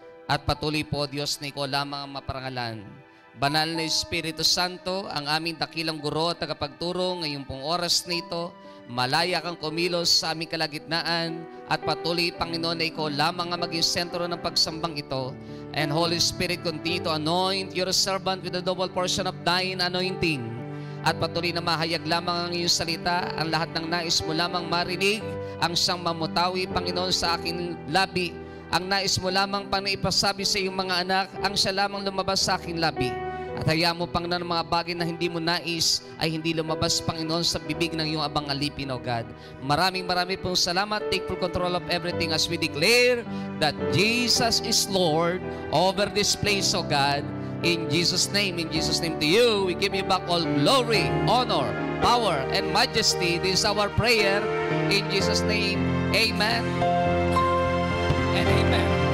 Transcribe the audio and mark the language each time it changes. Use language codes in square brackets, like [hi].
[tl] At patuloy po, Diyos, na ikaw lamang ang maparangalan. Banal na Espiritu Santo, ang aming dakilang guro at tagapagturo ngayong pong oras nito, malaya kang kumilos sa aming kalagitnaan at patuloy, Panginoon, na ikaw lamang ang maging sentro ng pagsambang ito. [en] And Holy Spirit, continue to anoint your servant with a double portion of thine anointing. [tl] At patuloy na mahayag lamang ang iyong salita, ang lahat ng nais mo lamang marinig, ang siyang mamutawi, Panginoon, sa aking labi. Ang nais mo lamang pang naipasabi sa iyong mga anak, ang siya lamang lumabas sa aking labi. At hayaan mo, Panginoon, ng mga bagay na hindi mo nais ay hindi lumabas, Panginoon, sa bibig ng iyong abang alipin, [en] O God. [tl] Maraming pong salamat. [en] Take full control of everything as we declare that Jesus is Lord over this place, O God. In Jesus' name to you, we give you back all glory, honor, power, and majesty. This is our prayer. In Jesus' name, amen and amen.